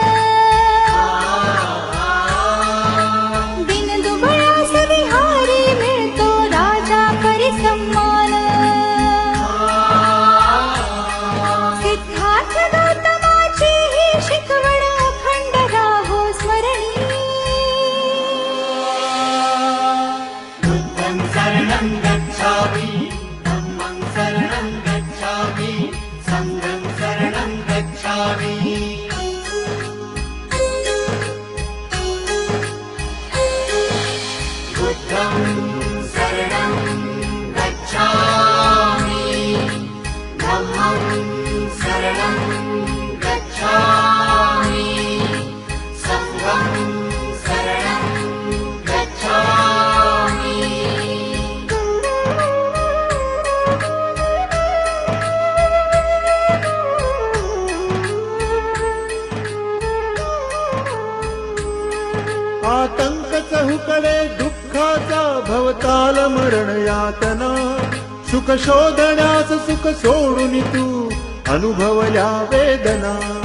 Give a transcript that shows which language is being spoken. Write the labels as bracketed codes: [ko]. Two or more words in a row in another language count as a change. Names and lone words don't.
[mr] दिन दुबळास विहारी मिळतो राजा परिसम्मान सिद्धार्थ गौतमाची ही शिकवण अखंड राहो स्मरणी [pi] बुद्धं शरणं गच्छामि धम्मं शरणं गच्छामि संघं शरणं गच्छामि बुद्धं शरणं गच्छामि धम्मं शरणं गच्छामि संघं शरणं गच्छामि [mr] आतंक चहूकडे दुःखाचा भवताल मरण यातना सुख शोधण्यास सुख सोडून तू अनुभवल्या वेदना